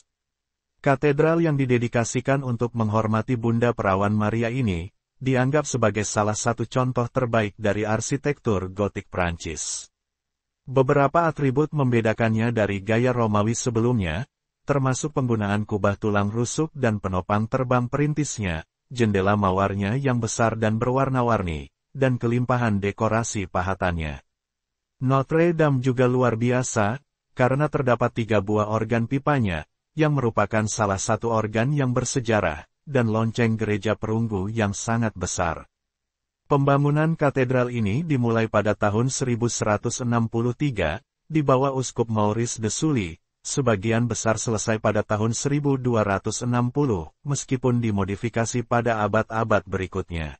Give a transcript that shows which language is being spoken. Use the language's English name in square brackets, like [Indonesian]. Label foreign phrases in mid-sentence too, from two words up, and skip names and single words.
[Indonesian] Katedral yang didedikasikan untuk menghormati Bunda Perawan Maria ini, dianggap sebagai salah satu contoh terbaik dari arsitektur gotik Prancis. Beberapa atribut membedakannya dari gaya Romawi sebelumnya, termasuk penggunaan kubah tulang rusuk dan penopang terbang perintisnya, jendela mawarnya yang besar dan berwarna-warni, dan kelimpahan dekorasi pahatannya. Notre-Dame juga luar biasa, karena terdapat 3 buah organ pipanya, yang merupakan salah satu organ yang bersejarah, dan lonceng gereja perunggu yang sangat besar. Pembangunan katedral ini dimulai pada tahun 1163, di bawah Uskup Maurice de Sully, sebagian besar selesai pada tahun 1260, meskipun dimodifikasi pada abad-abad berikutnya.